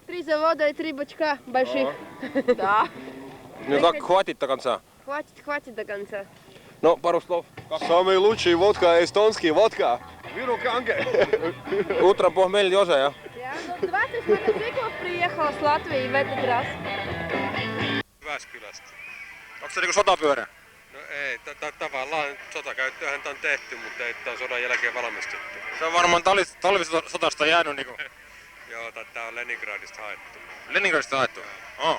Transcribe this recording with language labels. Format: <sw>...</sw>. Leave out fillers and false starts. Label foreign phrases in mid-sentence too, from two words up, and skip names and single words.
<ru>3 завода и 3 бачка больших. Да. Ну как, хватит до конца? Хватит до конца. Ну, пару слов. Самый лучший водка, эстонский водка. Вируканге. Утром похмелье уже, а? 20 мотоциклов приехало с Латвии в этот раз.</ru> <fi>Jyväskylästä. Onko se niinku sotapyörä? No ei, tavallaan sotakäyttöähän tää on tehty, mutta ei tää on sodan jälkeen valmistettu. Se on varmaan talvisodasta jäänyt niinku. Joo, tää on Leningradista haettu. Leningradista haettu? Oh.</fi>